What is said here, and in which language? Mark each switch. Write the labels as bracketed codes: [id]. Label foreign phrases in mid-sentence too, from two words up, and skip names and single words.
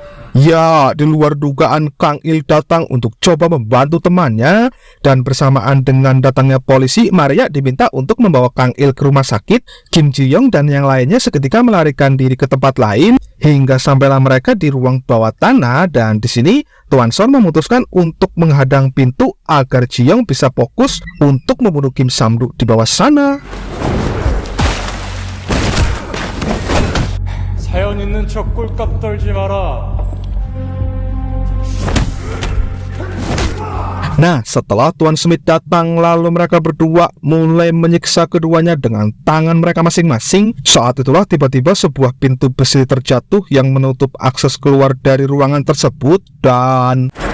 [id] Ya, di luar dugaan, Kang Il datang untuk coba membantu temannya, dan bersamaan dengan datangnya polisi, Maria diminta untuk membawa Kang Il ke rumah sakit. Kim Ji Young dan yang lainnya seketika melarikan diri ke tempat lain hingga sampailah mereka di ruang bawah tanah. Dan di sini Tuan Son memutuskan untuk menghadang pintu agar Ji Young bisa fokus untuk membunuh Kim Sam-duk di bawah sana. [ko] 사연 있는 척 꼴값 떨지 마라. [id] Nah, setelah Tuan Smith datang, lalu mereka berdua mulai menyiksa keduanya dengan tangan mereka masing-masing. Saat itulah tiba-tiba sebuah pintu besi terjatuh yang menutup akses keluar dari ruangan tersebut dan...